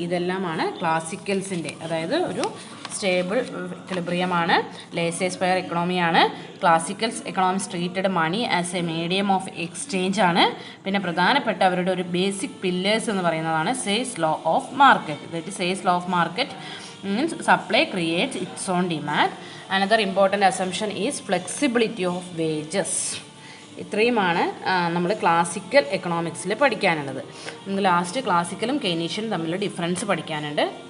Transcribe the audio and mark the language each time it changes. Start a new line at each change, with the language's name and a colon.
Malayalam: ഇതെല്ലാമാണ് ക്ലാസിക്കൽസിൻ്റെ, അതായത് ഒരു stable ഇക്വിലിബ്രിയമാണ്, ലേസേഴ്സ്ഫയർ എക്കണോമിയാണ്.
English: Classicals economics treated money as a medium of exchange ആണ്.
Malayalam: പിന്നെ പ്രധാനപ്പെട്ട അവരുടെ ഒരു ബേസിക് പില്ലേഴ്സ് എന്ന് പറയുന്നതാണ് sales law of market.
English: That is sales law of market means supply creates its own demand. Another important assumption is flexibility of wages.
Malayalam: ഇത്രയുമാണ് നമ്മൾ classical എക്കണോമിക്സിൽ പഠിക്കാനുള്ളത്. നമുക്ക് ലാസ്റ്റ് ക്ലാസിക്കലും കെയ്നീഷ്യനും തമ്മിലുള്ള ഡിഫറൻസ് പഠിക്കാനുണ്ട്.